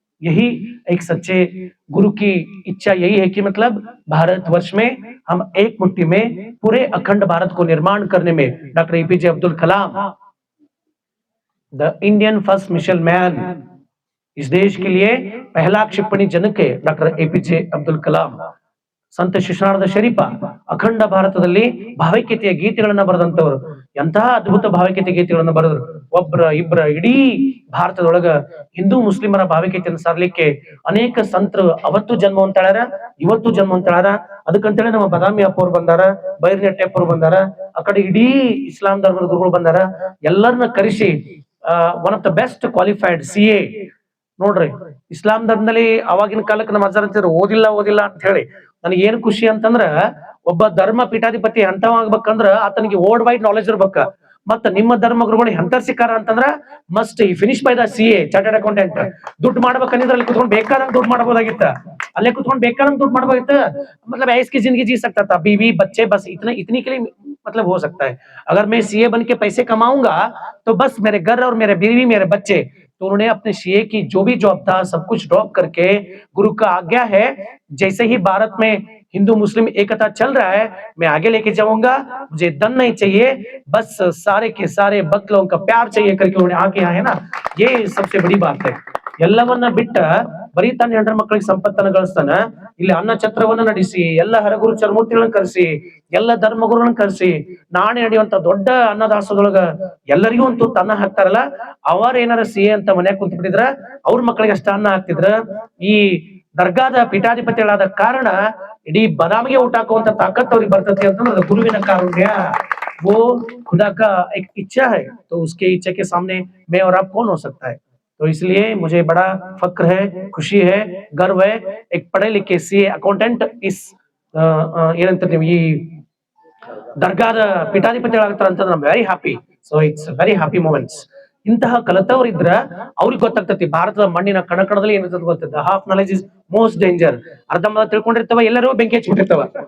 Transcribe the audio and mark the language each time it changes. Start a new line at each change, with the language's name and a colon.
Hindi: यही एक सच्चे गुरु की इच्छा यही है कि मतलब भारतवर्ष में हम एक मुट्ठी में पूरे अखंड भारत को निर्माण करने में doctor APJ Abdul Kalam,
English: the Indian first mission man,
Hindi: इस देश के लिए पहला
Kannada: ಕ್ಷಿಪಣಿ ಜನಕ ಡಾಕ್ಟರ್ ಎಪಿಜೆ ಅಬ್ದುಲ್ ಕಲಾಂ, ಸಂತ ಶಿಶುನಾಳದ ಶರೀಫ ಅಖಂಡ ಭಾರತದಲ್ಲಿ ಭಾವೈಕ್ಯತೆಯ ಗೀತೆಗಳನ್ನ ಬರೆದಂತವರು, ಎಂತಹ ಅದ್ಭುತ ಭಾವೈಕ್ಯತೆ ಗೀತೆಗಳನ್ನ ಬರೆದ್ರು. ಒಬ್ಬರ ಇಬ್ಬರ ಇಡೀ ಭಾರತದೊಳಗ ಹಿಂದೂ ಮುಸ್ಲಿಮರ ಭಾವೈಕ್ಯತೆಯನ್ನು ಸಾರಲಿಕ್ಕೆ ಅನೇಕ ಸಂತರು ಅವತ್ತು ಜನ್ಮ ಹೊಂತಾಳ, ಇವತ್ತು ಜನ್ಮ ಹೊಂತಾಳ. ಅದಕ್ಕಂತೇಳಿ ನಮ್ಮ ಬದಾಮಿ ಅಪ್ಪವ್ರು ಬಂದಾರ, ಬೈರ್ನೆಟ್ಟೆ ಅಪ್ಪವ್ರು ಬಂದಾರ, ಆ ಕಡೆ ಇಡೀ ಇಸ್ಲಾಂ ಧರ್ಮದ ಗುರುಗಳು ಬಂದಾರ. ಎಲ್ಲರನ್ನ ಕರೆಸಿ
English: one of the best qualified CA
Kannada: ನೋಡ್ರಿ, ಇಸ್ಲಾಂ ಧರ್ಮದಲ್ಲಿ ಅವಾಗಿನ ಕಾಲಕ್ಕೆ ನಮ್ಮ ಅಜ್ಜಾರ್ ಅಂತಿದ್ರು ಓದಿಲ್ಲ ಓದಿಲ್ಲ ಅಂತ ಹೇಳಿ. ನನಗೆ ಏನ್ ಖುಷಿ ಅಂತಂದ್ರ, ಒಬ್ಬ ಧರ್ಮ ಪೀಠಾಧಿಪತಿ ಅಂತವಾಗ್ಬೇಕಂದ್ರ ಆತನಿಗೆ
English: world wide knowledge
Kannada: ಇರ್ಬೇಕ. ಮತ್ತ ನಿಮ್ಮ ಧರ್ಮ ಗುರುಗಳು ಎಂತರ ಸಿಕ್ಕಾರ ಅಂತಂದ್ರ
English: Must finish by the CA chartered accountant.
Kannada: ದುಡ್ಡು ಮಾಡ್ಬೇಕಂದ್ರೆ ಅಲ್ಲಿ ಕುತ್ಕೊಂಡು ಬೇಕಾದಂಗ್ ದುಡ್ಡು ಮಾಡಬಹುದಾಗಿತ್ತ, ಅಲ್ಲೇ ಕುತ್ಕೊಂಡು ಬೇಕಾದಂಗ್ ದುಡ್ಡು ಮಾಡಬಹುದಿತ್ತ.
Hindi: मतलब ऐस की जिंदगी जी सकता था, बीवी बच्चे बस इतने इतनी के लिए मतलब हो सकता है। अगर मैं CA बन के पैसे कमाऊंगा तो बस मेरे घर और मेरे बीवी मेरे बच्चे। तो उन्होंने अपने CA की जो भी जॉब था सब कुछ ड्रॉप करके, गुरु का आज्ञा है जैसे ही भारत में हिंदू मुस्लिम एकता चल रहा है, मैं आगे लेके जाऊंगा, मुझे धन नहीं चाहिए, बस सारे के सारे भक्त लोगों का प्यार चाहिए करके उन्होंने आगे आए ना, ये सबसे बड़ी बात है।
Kannada: ಎಲ್ಲವನ್ನ ಬಿಟ್ಟ ಬರೀ ತನ್ನ ಹೆಂಡ್ರ ಮಕ್ಕಳಿಗೆ ಸಂಪತ್ತನ್ನ ಗಳಿಸ್ತಾನ, ಇಲ್ಲಿ ಅನ್ನ ಛತ್ರವನ್ನ ನಡೆಸಿ ಎಲ್ಲ ಹರಗುರು ಚರ್ಮೂರ್ತಿಗಳನ್ನ ಕರೆಸಿ ಎಲ್ಲ ಧರ್ಮಗುರುಗಳನ್ನ ಕರೆಸಿ ನಾಳೆ ನಡೆಯುವಂತ ದೊಡ್ಡ ಅನ್ನದಾಸದೊಳಗ ಎಲ್ಲರಿಗೂ ಒಂದು ತುತ್ತು ಅನ್ನ ಹಾಕ್ತಾರಲ್ಲ, ಅವರ ಏನಾರ CA ಅಂತ ಮನ್ಯಾಗ ಕುಂತ ಬಿಟ್ಟಿದ್ರ ಅವ್ರ ಮಕ್ಕಳಿಗೆ ಅಷ್ಟ ಅನ್ನ ಹಾಕ್ತಿದ್ರ. ಈ ದರ್ಗಾದ ಪೀಠಾಧಿಪತಿಗಳಾದ ಕಾರಣ ಇಡೀ ಬದಾಮಿಗೆ ಊಟ ಹಾಕುವಂತ ತಾಕತ್ ಅವ್ರಿಗೆ ಬರ್ತತಿ ಅಂತಂದ್ರೆ ಗುರುವಿನ ಕಾರುಣ್ಯ,
Hindi: वो खुदा का एक इच्छा है। तो उसके इच्छा के सामने मैं और आप कौन हो सकता है? तो इसलिए मुझे बड़ा फक्र है, खुशी है, गर्व है, एक पढ़े लिखे CA अकाउंटेंट इस
Kannada: ಏನಂತ ನೀವು ಈ ದರ್ಗಾದ ಪೀಠಾಧಿಪತಿಗಳಾಗ್ತಾರ ಅಂತ ನಮ್
English: Very happy. So it's very happy moments.
Kannada: ಇಂತಹ ಕಲಿತವ್ರು ಇದ್ರ ಅವ್ರಿಗೆ ಗೊತ್ತಾಗ್ತತಿ ಭಾರತದ ಮಣ್ಣಿನ ಕಣಕಣದಲ್ಲಿ ಏನಿರ್ತದ ಗೊತ್ತಿದ್ದ.
English: Half knowledge is most danger.
Kannada: ಅರ್ಧಂಬರ್ಧ ತಿಳ್ಕೊಂಡಿರ್ತಾವ, ಎಲ್ಲರೂ ಬೆಂಕಿ ಹಚ್ಚಿಬಿಟ್ಟಿರ್ತಾವ.